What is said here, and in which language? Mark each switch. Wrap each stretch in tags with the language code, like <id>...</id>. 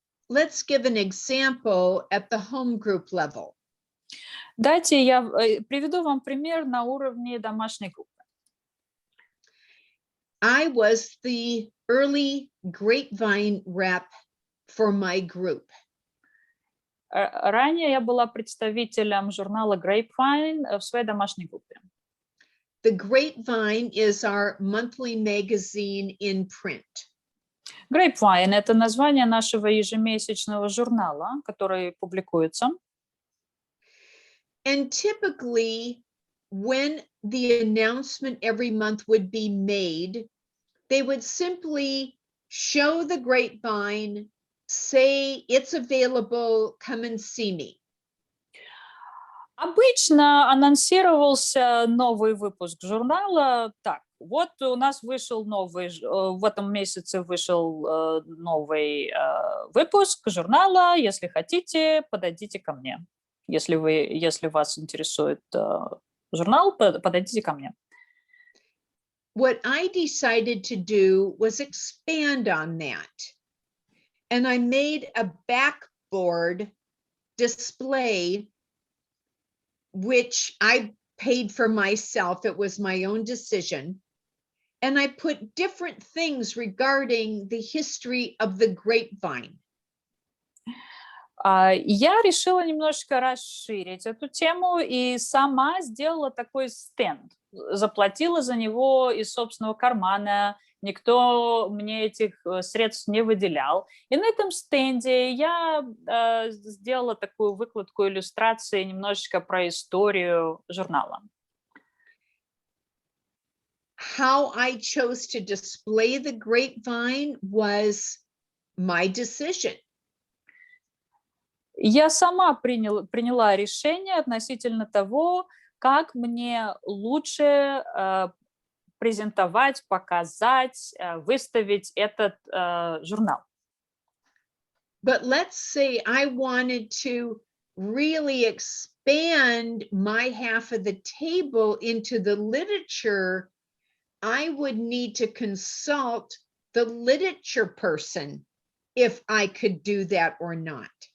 <en>Let's give an example at the home group level.</en> <ru>Дайте я приведу вам пример на уровне домашней группы.</ru> <en>I was the early grapevine rep for my group.</en> <ru>Ранее я была представителем журнала Grapevine в своей домашней группе.</ru> <en>The Grapevine is our monthly magazine in print.</en> <ru>Grapevine – это название нашего ежемесячного журнала, который публикуется.</ru> <en>And typically, when the announcement every month would be made, they would simply show the grapevine, say it's available, come and see me.</en> <ru>Обычно анонсировался новый выпуск журнала так. Вот у нас вышел новый, в этом месяце вышел новый выпуск журнала. Если хотите, подойдите ко мне. Если вас интересует журнал, подойдите ко мне.</ru> <en>What I decided to do was expand on that. And I made a backboard display, which I paid for myself. It was my own decision. And I put different things regarding the history of the grapevine.</en> <ru>Я решила немножечко расширить эту тему и сама сделала такой стенд. Заплатила за него из собственного кармана. Никто мне этих средств не выделял. И на этом стенде я сделала такую выкладку иллюстрации немножечко про историю журнала.</ru> <en>How I chose to display the grapevine was my decision.</en> <ru>Я сама приняла решение относительно того, как мне лучше презентовать, показать, выставить этот журнал.</ru> <en>But let's say I wanted to really expand my half of the table into the literature, I would need to consult the literature person if I could do that or not.</en>